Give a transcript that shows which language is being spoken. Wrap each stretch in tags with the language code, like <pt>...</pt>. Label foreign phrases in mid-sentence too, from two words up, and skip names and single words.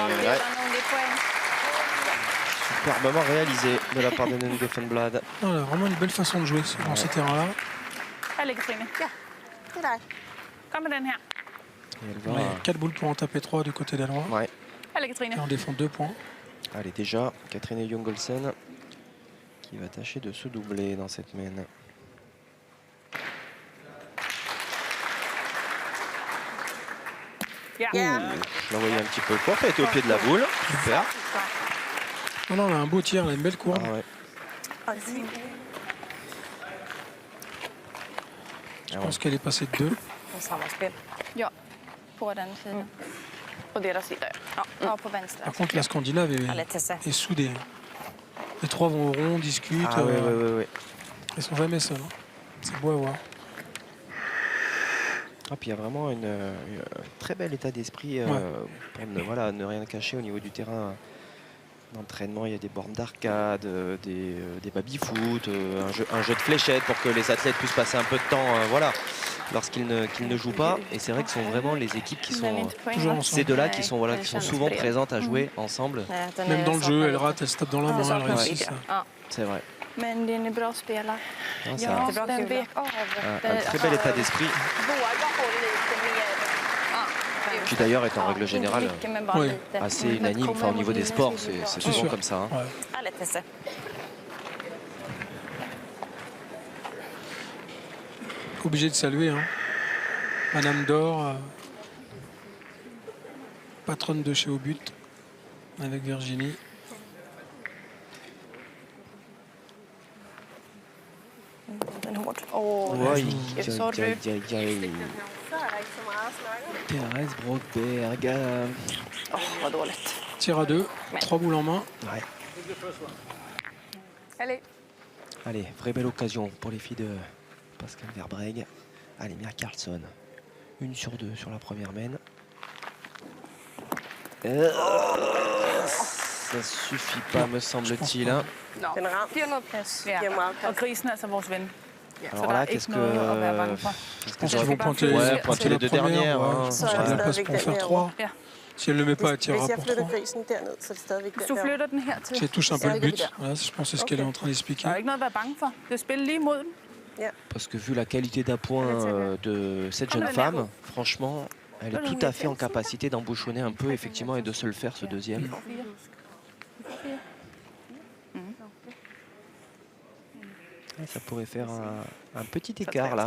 <fr>Ouais.</fr> <sv>Det är poäng.</sv> <fr>Superbement réalisé de la part de Nunge Fenblad. Non, elle a vraiment une belle façon de jouer dans ces terrains-là. Allez, Katrine.</fr> <da>Ja, det er dig. Kom med den her.</da> <fr>Et elle va... Ouais, 4 boules pour en taper 3 du côté danois. Ouais. Allez, Katrine. Et on défend 2 points. Allez, déjà, Catherine Jungolsen qui va tâcher de se doubler dans cette main.</fr> <da>Ja.</da> <fr>Je l'ai envoyé un petit peu court, elle était au pied de la boule. Super. Non, non, elle a un beau tir, elle a une belle courbe. Ah ouais. Je pense qu'elle est passée de 2.</fr> <sv>Samma spel. Ja, på den sidan. På deras sida. Ja. Ja, på vänster.</sv> <fr>Par contre, la Scandinave est soudée. Les 3 vont au rond, discutent. Ah ouais. Ils sont jamais seuls. Hein. C'est beau à voir. Ah, puis il y a vraiment un très bel état d'esprit pour ne rien cacher au niveau du terrain d'entraînement. Il y a des bornes d'arcade, des baby-foot, un jeu de fléchettes pour que les athlètes puissent passer un peu de temps lorsqu'ils ne jouent pas. Et c'est vrai que ce sont vraiment les équipes qui sont Toujours ensemble. ces deux-là qui sont souvent présentes à jouer ensemble. Même dans le jeu, elle rate, elle se tape dans la main, elle réussit ça. C'est vrai.</fr> <sv>Men den är bra spelad.</sv> <fr>Ah, ça-</fr> <sv>Ja, bra den kul. vek av.</sv> <fr>un très bel état d'esprit qui d'ailleurs est en règle générale Oui. assez unanime au niveau des sports. C'est souvent sûr. comme ça. Hein. Ouais. Obligé de saluer. Hein. Madame Dor, patronne de chez Au But, avec Virginie.</fr> <sv>Den är hård. Oj, Sorry. oj.</sv> <da>Så er der ikke så meget at snakke om.</da> <sv>Thérèse Brockberg. Vad dåligt.</sv> <fr>Tir à 2, 3 boules en main. Ouais. Allez. Allez, vraie belle occasion pour les filles de Pascal Verbreg. Allez, Mia Karlsson. 1 sur 2 sur la première main. Ça suffit pas, me semble-t-il. Hein.</fr> <da>Nå, Den ramt. 400 Giver Ja. meget Og grisen er altså vores ven. Så</da> <fr>Alors</fr> <da>der</da> <fr>là,</fr> <da>er</da> <fr>qu'est-ce</fr> <da>ikke noget at være bange for.</da> <fr>qu'est-ce Je pense que qu'ils vont pointer, Ouais, pointer les deux dernières. Ouais, Hein. je</fr> <da>Så</da> <fr>pense</fr> <da>er</da> <fr>qu'elle</fr> <da>det</da> <fr>a place</fr> <da>stadigvæk</da> <fr>pour en</fr> <da>den</da> <fr>faire</fr> <da>herovre.</da> <fr>3.</fr> <da>Ja.</da> <fr>Si elle ne le met pas, elle tirera</fr> <da>Hvis jeg</da> <fr>pour</fr> <da>flytter</da> <fr>3.</fr> <da>grisen derned, så er det stadigvæk Hvis den du der. flytter den hertil,</da> <fr>Si elle touche un peu le</fr> <da>Ja, det</da> <fr>but,</fr> <da>er</da> <fr>voilà, je pense que c'est ce qu'elle est en train</fr> <da>der er</da> <fr>d'expliquer.</fr> <da>jo ikke noget at være bange for. Det er spil lige mod den.</da> <fr>Parce que vu la qualité d'appoint de cette jeune femme, franchement, elle est tout à fait en capacité d'embouchonner un peu, effectivement, et de se le faire, ce deuxième. Et ça pourrait faire un petit écart, là.</fr>